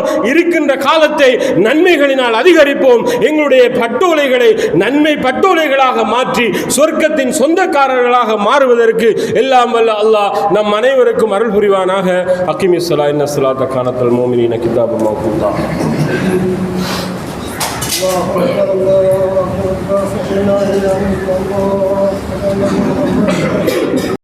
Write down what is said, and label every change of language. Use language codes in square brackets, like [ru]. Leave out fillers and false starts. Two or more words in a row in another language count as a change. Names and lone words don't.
[ta] இருக்கின்ற காலத்தை நன்மைகளினால் அதிகரிப்போம். எங்களுடைய பட்டோலைகளை நன்மை பட்டோலைகளாக மாற்றி சொர்க்கத்தின் சொந்தக்காரர்களாக மாறுவதற்கு எல்லாம் வல்ல அல்லாஹ் நம் அனைவருக்கும் அருள் புரிவானாக. [ar] أقم الصلاة إن الصلاة كانت على المؤمنين كتابا موقوتا. الله أكبر الله أكبر لا إله إلا الله.